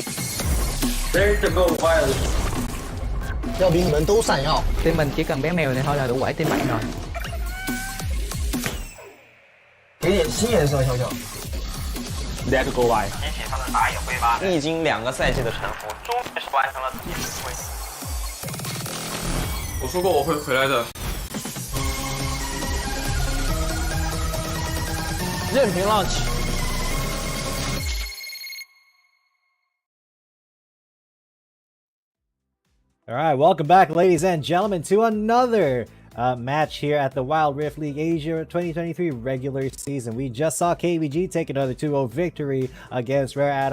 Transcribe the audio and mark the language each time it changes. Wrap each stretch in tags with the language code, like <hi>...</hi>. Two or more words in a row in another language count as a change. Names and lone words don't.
<en>There's the GO3.</en> <zh>要比你们都闪耀。</zh> <vi>Team mình chỉ cần bé mèo này thôi là đủ 7 team mạnh rồi.</vi> <zh>给点新颜色，小小。</zh> <en>Let's go！</en> <zh>提起他的打野挥发，历经2个赛季的沉浮，终于是完成了自己的归。我说过我会回来的。任凭浪起。</zh> <en>All right, welcome back, ladies and gentlemen, to another match here at the Wild Rift League Asia 2023 regular season. We just saw KBG take another 2-0 victory against WRL.</en>